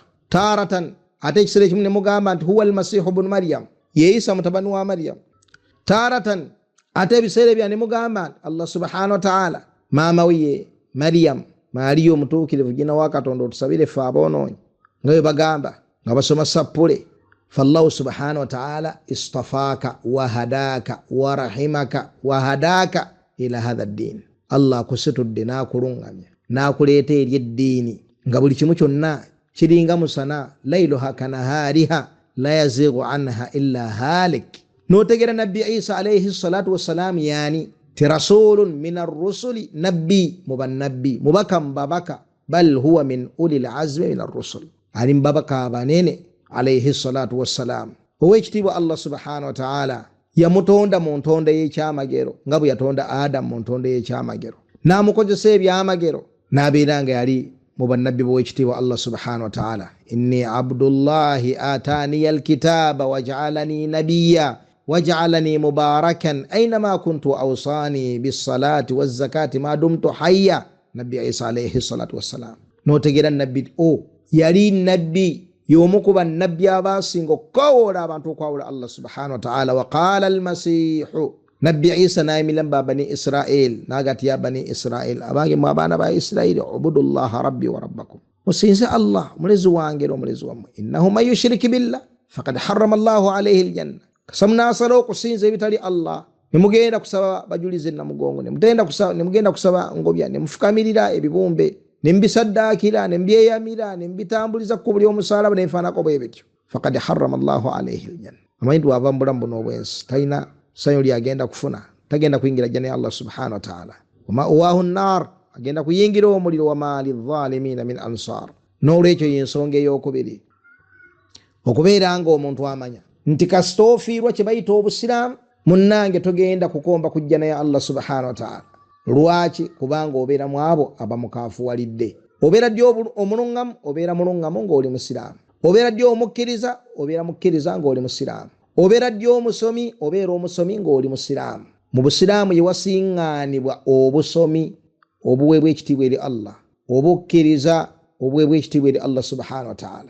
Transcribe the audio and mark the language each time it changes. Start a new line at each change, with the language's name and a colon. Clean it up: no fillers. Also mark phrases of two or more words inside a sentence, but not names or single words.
Ganda: Taratan ate ekisera ekimu ne mugamba nti
Arabic: هو المسيح ابن مريم,
Ganda: ye Isa mutabani wa Maryam. Taratan ate ebiseera ebya ne mugamba nti Allah
Arabic: سبحانه وتعالى
Ganda: maama we ye Maryam, Mariya omutuukirivu, jina wa Katonda otusabire ffe aboonoonyi, nga bwe bagamba nga basoma sappule.
Arabic: فالله سبحانه وتعالى اصطفاك وهداك ورحمك وهداك إلى هذا الدين.
Ganda: Allah akusitudde n'akulungamya n'akuleeta eri eddiini nga buli kimu kyonna kiringa musana,
Arabic: ليلها كنهارها لا يزيغ عنها إلا هالك.
Ganda: N'otegera nabbi Isa
Arabic: عليه الصلاة والسلام يعني ti رسول من الرسل,
Ganda: nabbi mubannabbi, mubaka mbabaka,
Arabic: بل هو من أولي العزم من الرسل,
Ganda: ali mbabaka abanene
Arabic: عليه الصلاة والسلام.
Ganda: Owekitiibwa Allah
Arabic: سبحانه وتعالى
Ganda: yamutonda mu ntonda y'ekyamagero nga bwe yatonda Adamu mu ntonda y'ekyamagero, n'amukozesa ebyamagero n'abeera nga yali mu bannabbi b'owekitiibwa Allah
Arabic: سبحانه وتعالى. إني عبد الله آتاني الكتاب وجعلني نبيا وجعلني مباركا أينما كنت وأوصاني بالصلاة والزكاة ما دمت حيا.
Ganda: Nabbi Isa
Arabic: عليه الصلاة والسلام
Ganda: n'otegera nabbi yali nabbi y'omu ku bannabbi abasinga okukawoola abantu okwawula Allah
Arabic: سبحانه وتعالى. وقال المسيح,
Ganda: nabbi Isa n'ayimira bani Israel n'agati ya bani Israel, abange mu abaana ba Isiraili,
Arabic: اعبدوا الله ربي وربكم,
Ganda: musinze Allah mulezi wange era omulezi wammwe.
Arabic: إنه من يشرك بالله فقد حرم الله عليه الجنة,
Ganda: kasamunasala okusinza ebitali Allah nemugenda kusaba bajulize namugongo, nemugenda kusaba ngobya, nemufukamirira ebibumbe, nembisaddakira, nembyeyamira, nembitambuliza ku buli omusalaba, nenfaanako bwe bityo.
Arabic: فقد حرم الله عليه الجنة.
Ganda: Amanyi wava mu bulamu buno obwensi talina sanyu lyagenda kufuna, tagenda kuyingira jjana ya Allah
Arabic: سبحانه وتعالى. ومأواه النار,
Ganda: agenda kuyingira omuliro.
Arabic: وما للظالمين من أنصار.
Ganda: N'olwekyo y'ensonga ey'okubiri okubeera nga omuntu amanya nti kasita ofiirwa kye bayita obusiraamu, munnange togenda kukomba ku jjana ya Allah
Arabic: سبحانه وتعالى.
Ganda: Lwaki? Kubanga obeera mu abo abamukaafuwalidde. Obeera ddi omulungamu? Obeera mulungamu ng'oli musiraamu. Obeera ddi omukkiriza? Obeera mukkiriza ng'oli musiraamu. Obeera ddi omusomi? Obeera omusomi ng'oli musiraamu. Mu busiraamu ye wasiŋŋaanibwa obusomi obuweebwa ekitiibwa eri Allah, obukkiriza obuweebwa ekitiibwa eri Allah
Arabic: سبحانه وتعالى.